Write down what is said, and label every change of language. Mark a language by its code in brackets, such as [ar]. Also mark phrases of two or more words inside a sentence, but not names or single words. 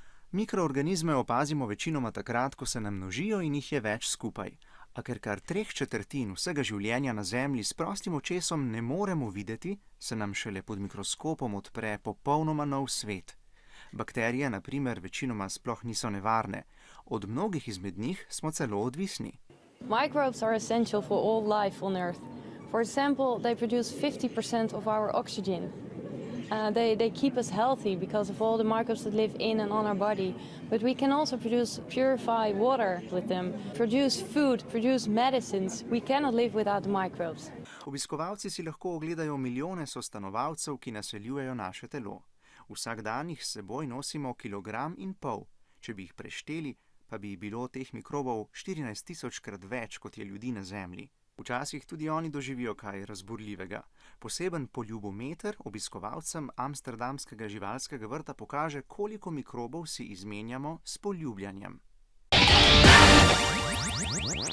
[sl] Mikroorganizme opazimo večinoma takrat, ko se nam množijo in jih je več skupaj. A ker kar 3/4 vsega življenja na Zemlji s prostim očesom ne moremo videti, se nam šele pod mikroskopom odpre popolnoma nov svet. Bakterije, na primer, večinoma sploh niso nevarne. Od mnogih izmed njih smo celo odvisni. [en] Microbes are essential for all life on Earth. For example, they produce 50% of our oxygen. They keep us healthy because of all the microbes that live in and on our body. But we can also purify water with them, produce food, produce medicines. We cannot live without the microbes. [sl] Obiskovalci si lahko ogledajo milijone sostanovalcev, ki naseljujejo naše telo. Vsak dan jih s seboj nosimo 1,5 kilograma. Če bi jih prešteli, pa bi bilo teh mikrobov 14 000-krat več, kot je ljudi na Zemlji. Včasih tudi oni doživijo kaj razburljivega. Poseben poljubometer obiskovalcem amsterdamskega živalskega vrta pokaže, koliko mikrobov si izmenjamo s poljubljanjem.